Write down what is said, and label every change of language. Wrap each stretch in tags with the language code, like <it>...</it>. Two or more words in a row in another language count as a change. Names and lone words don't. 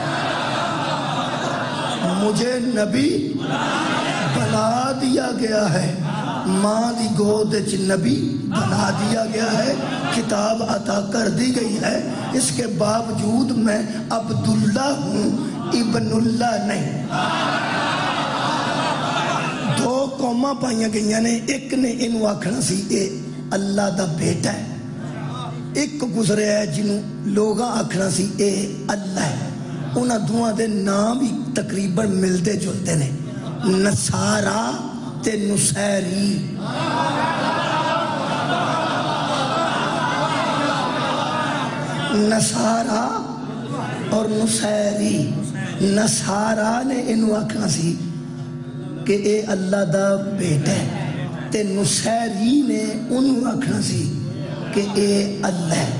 <ur>مجھے نبی بنا دیا گیا ہے،</ur> <pa>ماں دی گود وچ</pa> <ur>نبی بنا دیا گیا ہے، کتاب عطا کر دی گئی ہے، اس کے باوجود میں عبداللہ ہوں،</ur> <ar>ابن اللہ</ar> <ur>نہیں۔</ur> <pa>دو قوماں پائیاں گئیاں نے، ایک نے انہوں آکھنا سی اے اللہ دا بیٹا ہے، ایک گزرے ہے جنہوں لوگاں آکھنا سی اے اللہ ہے، انہاں دوہاں دے نام بھی تقریباً ملتے جلتے نے، نصارہ تے نصیری۔ نصارہ اور نصیری، نصارہ نے انہوں آکھنا سی کہ اے اللہ دا بیٹا ہے، تے نصیری نے انہوں آکھنا سی کہ اے اللہ ہے۔</pa>